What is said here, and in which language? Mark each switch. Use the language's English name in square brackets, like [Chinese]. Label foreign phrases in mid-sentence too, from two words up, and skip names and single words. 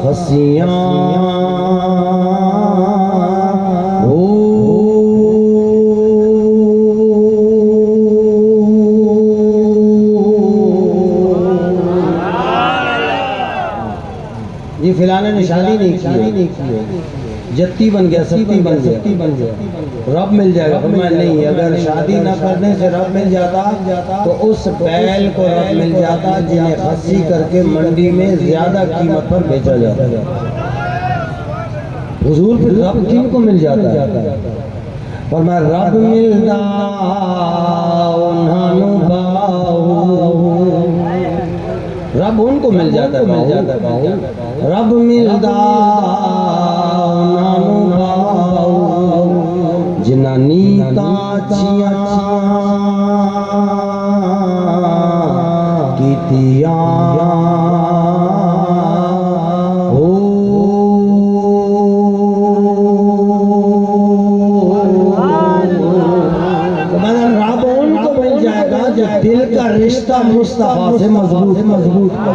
[Urdu] رسیاں یہ فلانے نے شادی نہیں کی، جتی بن گیا، ستی بن گیا، رب مل جائے گا۔ فرمایا نہیں، اگر شادی نہ کرنے سے رب مل جاتا تو اس بیل کو رب مل جاتا جنہیں خصی کر کے منڈی میں زیادہ قیمت پر بیچا جاتا ہے۔ حضور پھر رب کن کو مل جاتا ہے؟ فرمایا [Punjabi] رب ملدا انہاں نوں باؤ، [Urdu] رب ان کو مل جاتا ہے، [Punjabi] رب ملدا انہاں نوں باؤ جنہاں نیتاں چیاں کیتیاں [Urdu] دل کا رشتہ مصطفیٰ سے مضبوط۔